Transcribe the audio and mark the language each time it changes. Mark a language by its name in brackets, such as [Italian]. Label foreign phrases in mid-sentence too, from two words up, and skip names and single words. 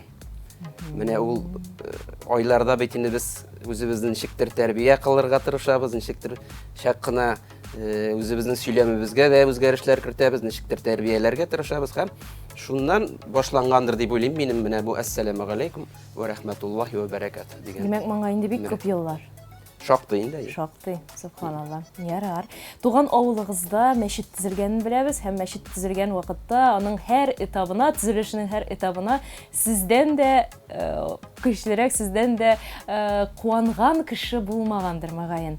[Tatar] Менә ул айларда бит инде без үзебезнең ничектер тәрбия кылырга тырышабыз, ничектер шәк кына үзебезнең сөйләмебезгә дә үзгәрешләр кертәбез, ничектер тәрбияләргә тырышабыз һәм шуннан башлангандыр дип уйлыйм минем менә бу [Arabic] السلام عليكم ورحمة الله وبركاته [Tatar] дигән. Димәк, моңа инде бик күп еллар. Шактый инде. Шактый, субханалла. Ярар. Туган авылыгызда мәчет төзелгәнен беләбез һәм мәчет төзелгән вакытта аның һәр этабына, төзелешенең һәр этабына сездән дә көчлерәк, сездән дә куанган кеше булмагандыр мөгаен.